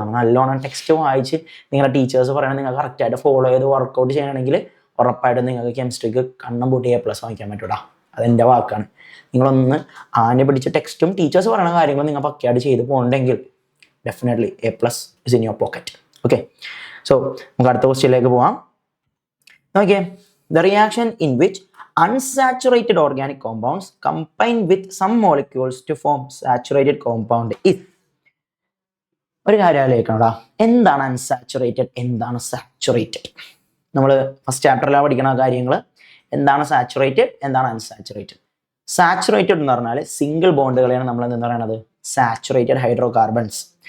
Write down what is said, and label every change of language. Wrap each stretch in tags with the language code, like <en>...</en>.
<ml>നമ്മൾ നല്ലോണം ടെക്സ്റ്റ് വായിച്ച് നിങ്ങളുടെ ടീച്ചേഴ്സ് പറയണത് നിങ്ങൾ കറക്റ്റായിട്ട് ഫോളോ ചെയ്ത് വർക്കൗട്ട് ചെയ്യണമെങ്കിൽ ഉറപ്പായിട്ടും നിങ്ങൾക്ക് കെമിസ്ട്രിക്ക് കണ്ണം പൂട്ടി A+ വാങ്ങിക്കാൻ പറ്റൂടാ. അതെൻ്റെ വാക്കാണ്. നിങ്ങളൊന്ന് ആനെ പിടിച്ച ടെക്സ്റ്റും ടീച്ചേഴ്സ് പറയുന്ന കാര്യങ്ങളും നിങ്ങൾ പക്കയായിട്ട് ചെയ്ത് പോകണമെങ്കിൽ</ml> <en>Definitely A+ is in your pocket.</en> <ml>Okay, so നമുക്ക് അടുത്ത ക്വസ്റ്റ്യനിലേക്ക് പോവാം. നോക്കിയേ,</ml> <en>the reaction in which unsaturated organic compounds combine with some molecules to form saturated compound is.</en> <ml>ഒരു കാര്യം ആലോചിക്കണോടാ, എന്താണ് അൺസാച്ചുറേറ്റഡ്, എന്താണ് സാച്ചുറേറ്റഡ്? നമ്മൾ ഫസ്റ്റ് ചാപ്റ്ററിലാണ് പഠിക്കുന്ന കാര്യങ്ങൾ. എന്താണ് സാച്ചുറേറ്റഡ്, എന്താണ് അൺസാച്ചുറേറ്റഡ്? സാച്ചുറേറ്റഡ് എന്ന് പറഞ്ഞാൽ സിംഗിൾ ബോണ്ടുകളെയാണ് നമ്മൾ എന്തെന്ന് പറയുന്നത്? Saturated hydro carbons.</ml>